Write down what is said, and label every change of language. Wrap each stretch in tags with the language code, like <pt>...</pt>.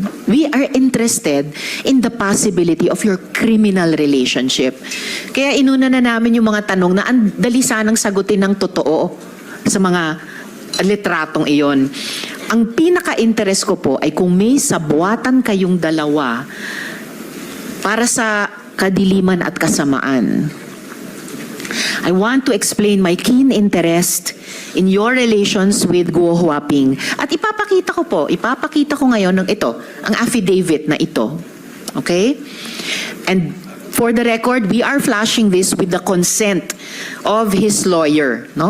<en>We are interested in the possibility of your criminal relationship.</en> <tl>Kaya inuna na namin yung mga tanong na ang dali sanang sagutin ng totoo sa mga litratong iyon. Ang pinaka-interest ko po ay kung may sabuatan kayong dalawa para sa kadiliman at kasamaan.</tl> <en>I want to explain my keen interest in your relations with Guo Huaping.</en> <tl>At ipapakita ko ngayon ng ito, ang affidavit na ito.</tl> <en>Okay? And for the record, we are flashing this with the consent of his lawyer, no?</en>